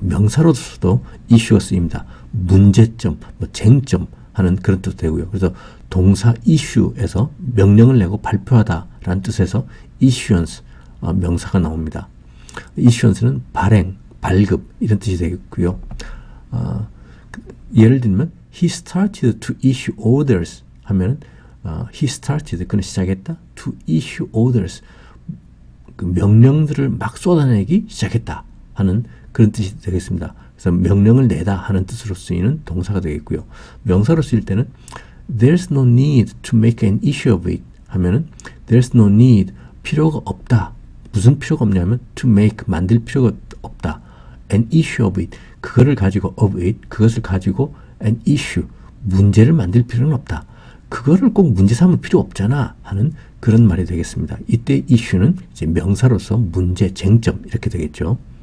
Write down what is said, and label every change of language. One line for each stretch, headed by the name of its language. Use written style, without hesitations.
Korean: 명사로서도 issue가 쓰입니다. 문제점, 뭐 쟁점 하는 그런 뜻도 되고요. 그래서 동사 issue에서 명령을 내고 발표하다 라는 뜻에서 issuance, 명사가 나옵니다. issuance는 발행, 발급 이런 뜻이 되겠고요. 예를 들면
English: he started to issue orders
Korean: 하면
English: he started,
Korean: 그는 시작했다.
English: to issue orders,
Korean: 그 명령들을 막 쏟아내기 시작했다 하는 그런 뜻이 되겠습니다. 그래서 명령을 내다 하는 뜻으로 쓰이는 동사가 되겠고요. 명사로 쓰일 때는
English: there's no need to make an issue of it
Korean: 하면은
English: there's no need,
Korean: 필요가 없다. 무슨 필요가 없냐면
English: to make,
Korean: 만들 필요가 없다.
English: an issue of it,
Korean: 그것을 가지고 an issue, 문제를 만들 필요는 없다. 그거를 꼭 문제 삼을 필요 없잖아 하는 그런 말이 되겠습니다. 이때 issue는 이제 명사로서 문제, 쟁점 이렇게 되겠죠.